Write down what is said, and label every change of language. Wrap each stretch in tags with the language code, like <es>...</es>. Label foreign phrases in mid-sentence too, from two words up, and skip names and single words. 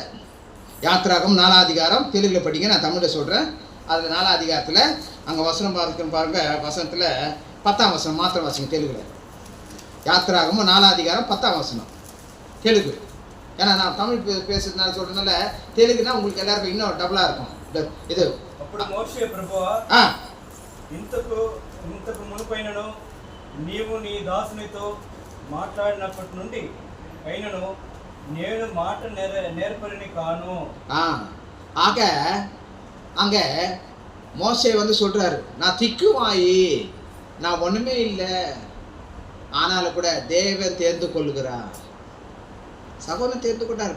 <ta>யாத்திராகமம் 4ஆம் அதிகாரம் தெலுங்குல படிங்க, நான் தமிழில் சொல்றேன். அதில் 4ஆம் அதிகாரத்தில் அங்கே வசனம் பாருங்க. வசனத்தில் 10ஆம் வசனம் மாத்திரம் வாசிங்க தெலுங்குல. யாத்திராகமம் 4ஆம் அதிகாரம் 10ஆம் வசனம் தெலுங்கு. ஏன்னா நான் தமிழ் பேசுறதுனால சொல்றதுனால தெலுங்குனா உங்களுக்கு எல்லாருக்கும் இன்னும் டபுளா இருக்கும். இது</ta> <te>అప్పుడు మోషే ప్రభువా ఇంతకు మునుపైనను నీవు నీ దాసునితో మాట్లాడినప్పటి నుండి అయినను నేను మాట నేర్పరిని కాను.</te> <ta>ஆக அங்கே மோசே வந்து சொல்றாரு, நான் திக்குவாயி, நான் ஒண்ணுமே இல்லை, ஆனாலும் கூட தேவன் தேர்ந்து கொள்ளுகிறார். சகோதரன் தேர்ந்து கொண்டார்.</ta>